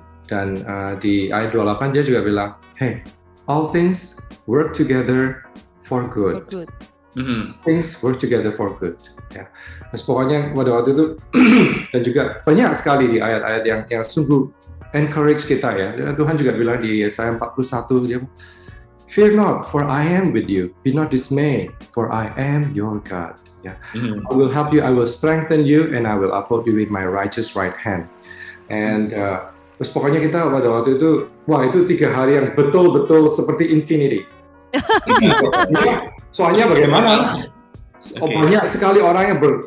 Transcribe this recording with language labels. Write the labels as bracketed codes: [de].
[id] Dan di ayat 28 dia juga bilang, hey, [en] all things work together for good. things work together for good. [id] Ya, terus pokoknya pada waktu itu dan juga banyak sekali di ayat-ayat yang sungguh encourage kita ya. Tuhan juga bilang di Yesaya 41 dia, [en] "Fear not, for I am with you. Be not dismayed, for I am your God." Ya, I will help you, I will strengthen you, and I will uphold you with my righteous right hand. [id] And terus pokoknya kita pada waktu itu, wah itu 3 hari yang betul-betul seperti infinity. Soalnya bagaimana? Banyak sekali orang yang